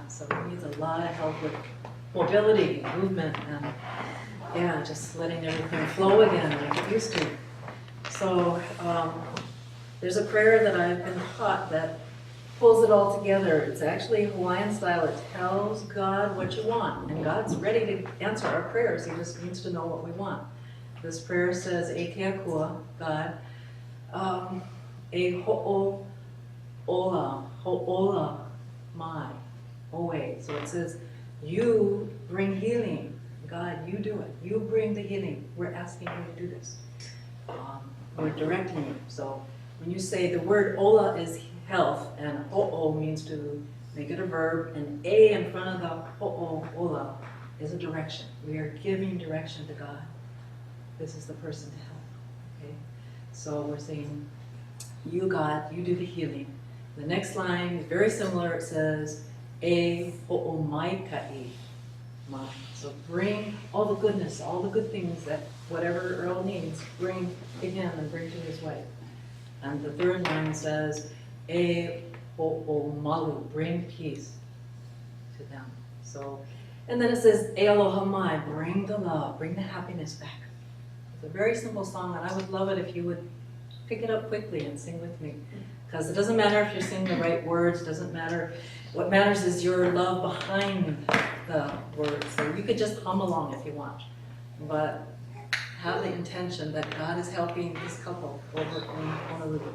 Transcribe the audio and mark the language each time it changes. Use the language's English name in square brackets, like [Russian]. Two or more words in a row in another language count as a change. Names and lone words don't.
[English] So he needs a lot of help with mobility, movement, and yeah, just letting everything flow again like it used to. So there's a prayer that I've been taught that pulls it all together. It's actually Hawaiian style. It tells God what you want, and God's ready to answer our prayers. He just needs to know what we want. This prayer says, [Hawaiian] "E ke akua," God, "E ho'o ho'ola mai oe." [English] So it says, you bring healing. God, you do it. You bring the healing. We're asking you to do this. We're directing you. So when you say the word ola is health, and ho'o means to make it a verb, and a in front of the [Hawaiian] ho'o ola [English] is a direction. We are giving direction to God. This is the person to help. Okay? So we're saying, you God, you do the healing. The next line is very similar. It says, [Hawaiian] "E ho'omaikai mai." [English] So bring all the goodness, all the good things that whatever Earl needs, bring to him and bring to his wife. And the third line says, [Hawaiian] "E ho'omalu," [English] bring peace to them. So, and then it says, [Hawaiian] "E aloha mai," [English] bring the love, bring the happiness back. It's a very simple song, and I would love it if you would pick it up quickly and sing with me. Because it doesn't matter if you sing the right words, doesn't matter. What matters is your love behind the words. So you could just hum along if you want. But have the intention that God is helping this couple over in Honolulu.